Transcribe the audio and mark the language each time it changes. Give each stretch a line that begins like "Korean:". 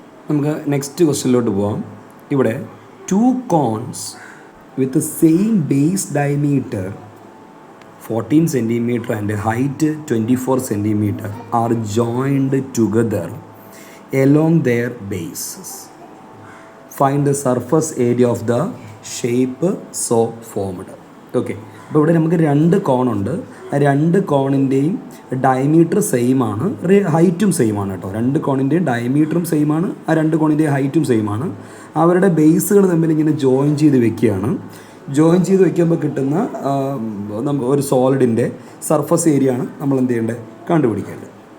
Malayalam: നമുക്ക് നെക്സ്റ്റ് ക്വസ്റ്റ്യനിലോട്ട് പോവാം.
English: ഇവിടെ 2 cones with the same base diameter 14 centimeter and height 24 centimeter are joined together along their bases. Find the surface area of the shape so formed.
Malayalam: Okay, അപ്പോൾ ഇവിടെ നമുക്ക് 2 കോണുണ്ട്. ആ 2 കോണിൻ്റെയും diameter same ആണ്, ഹൈറ്റും same ആണ് കേട്ടോ. 2 കോണിൻ്റെയും ഡയമീറ്ററും സെയിം ആണ്, ആ 2 കോണിൻ്റെയും ഹൈറ്റും സെയിം ആണ്. അവരുടെ ബേസുകൾ തമ്മിൽ ഇങ്ങനെ ജോയിൻ ചെയ്ത് വെക്കുകയാണ്. ജോയിൻ ചെയ്ത് വെക്കുമ്പോൾ കിട്ടുന്ന ഒരു സോളിഡിൻ്റെ സർഫസ് ഏരിയ ആണ് നമ്മൾ എന്ത് ചെയ്യേണ്ടത്, കണ്ടുപിടിക്കേണ്ടത്.